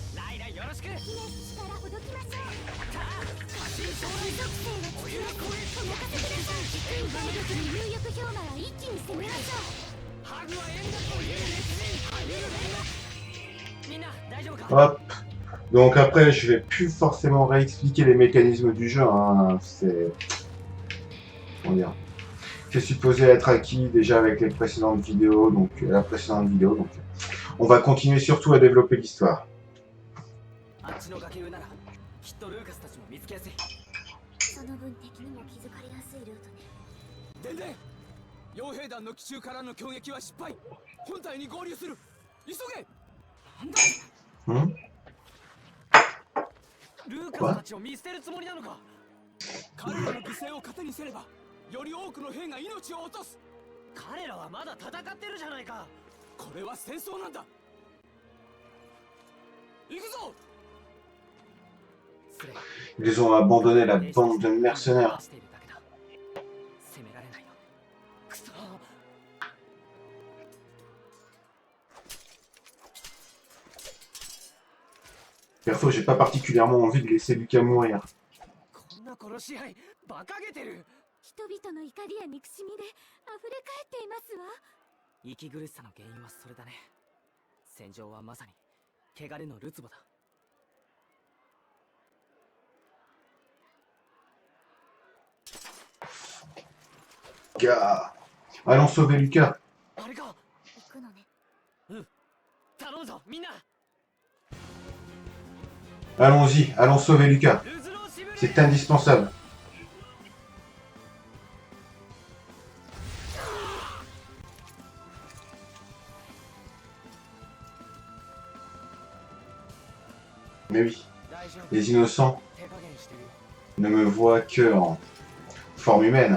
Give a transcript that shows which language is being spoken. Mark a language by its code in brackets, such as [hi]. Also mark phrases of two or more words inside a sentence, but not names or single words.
[fr] Hop. Donc après, je vais plus forcément réexpliquer les mécanismes du jeu. Hein. C'est... Comment dire ? C'est supposé être acquis déjà avec les précédentes vidéos, donc la précédente vidéo. Donc, on va continuer surtout à développer l'histoire. [ja] 傭兵団の奇襲からの攻撃は失敗。本体に合流する。急げ。ルーカスたちを見捨てるつもりなのか。彼らの犠牲を糧にすれば、より多くの兵が命を落とす。彼らはまだ戦ってるじゃないか。これは戦争なんだ。行くぞ。 [fr] Ils ont abandonné la bande de mercenaires. Perso, j'ai pas particulièrement envie de laisser Lucas mourir. [ja] 人々の怒りや憎しみで溢れ返っていますわ。息苦しさの原因はそれだね。戦場はまさに汚れのるつぼだ。 [fr] Gars, allons sauver Lucas. [ja] あれか。行くのね。うん。頼むぞみんな。 [fr] Allons-y, allons sauver Lucas. C'est indispensable. Mais oui, les innocents ne me voient que en forme humaine.